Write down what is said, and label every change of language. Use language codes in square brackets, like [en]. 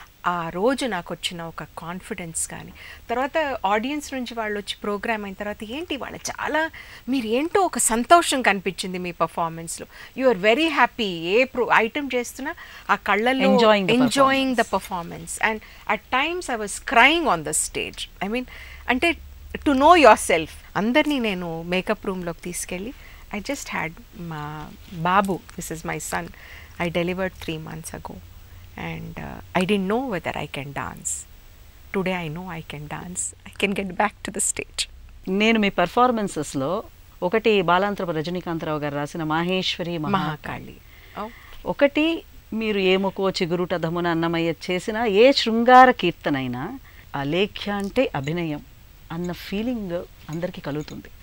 [te] ఆ రోజు నాకు వచ్చిన ఒక కాన్ఫిడెన్స్ కానీ, తర్వాత ఆడియన్స్ నుంచి వాళ్ళు వచ్చి ప్రోగ్రామ్ అయిన తర్వాత ఏంటి వాళ్ళు చాలా, మీరు ఏంటో ఒక సంతోషం కనిపించింది మీ పర్ఫార్మెన్స్లో, [en] you are very happy, [te] ఏ item చేస్తున్నా ఆ కళ్ళల్లో [en] Enjoying the performance. And at times I was crying on the stage. I mean [te] అంటే [en] To know yourself. [te] అందరినీ నేను మేకప్ రూమ్లోకి తీసుకెళ్ళి, [en] I just had [te] మా బాబు, [en] This is my son, I delivered 3 months ago. And I didn't know whether I can dance. Today I know I can dance. I can get back to the stage. [te] నేను మీ పెర్ఫార్మెన్సెస్లో ఒకటి బాలాంతరపు రజనీకాంతరావు గారు రాసిన మాహేశ్వరి మహాకాళి, ఒకటి మీరు ఏముకో చిగురుట ధమున అన్నమయ్య చేసిన ఏ శృంగార కీర్తనైనా అలేఖ్య అంటే అభినయం అన్న ఫీలింగ్ అందరికీ కలుగుతుంది.